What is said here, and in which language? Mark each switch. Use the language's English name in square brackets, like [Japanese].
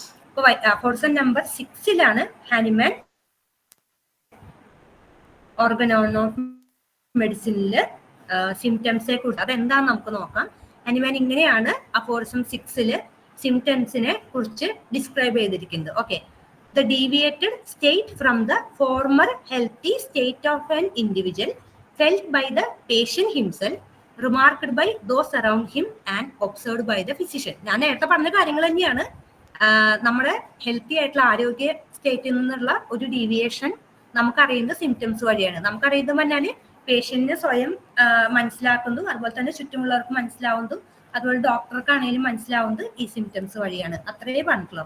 [Malayalam] അപ്പൊ aphorism number 6 Hahnemann organ of മെഡിസിനിൽ സിംറ്റംസിനെ കുറിച്ച് അതെന്താന്ന് നമുക്ക് നോക്കാം. ഹാനിമാൻ ഇങ്ങനെയാണ് അഫോറിസം 6 സിംറ്റംസിനെ കുറിച്ച് ഡിസ്ക്രൈബ് ചെയ്തിരിക്കുന്നത്. [English] Okay, the deviated state from the former healthy state of an individual felt by the patient himself, remarked by those around him and observed by the physician. [Malayalam] ഞാൻ നേരത്തെ പറഞ്ഞ കാര്യങ്ങൾ തന്നെയാണ്. നമ്മുടെ ഹെൽത്തി ആയിട്ടുള്ള ആരോഗ്യ സ്റ്റേറ്റിൽ നിന്നുള്ള ഒരു ഡീവിയേഷൻ നമുക്കറിയുന്ന സിംറ്റംസ് വഴിയാണ്. നമുക്കറിയുന്നത് പറഞ്ഞാല് പേഷ്യന്റിന് സ്വയം മനസ്സിലാക്കുന്നതും അതുപോലെ തന്നെ ചുറ്റുമുള്ളവർക്ക് മനസ്സിലാവുന്നതും അതുപോലെ ഡോക്ടർക്കാണെങ്കിലും മനസ്സിലാവുന്നത് ഈ സിംറ്റംസ് വഴിയാണ്. അത്രേ പറഞ്ഞിട്ടുള്ളൂ.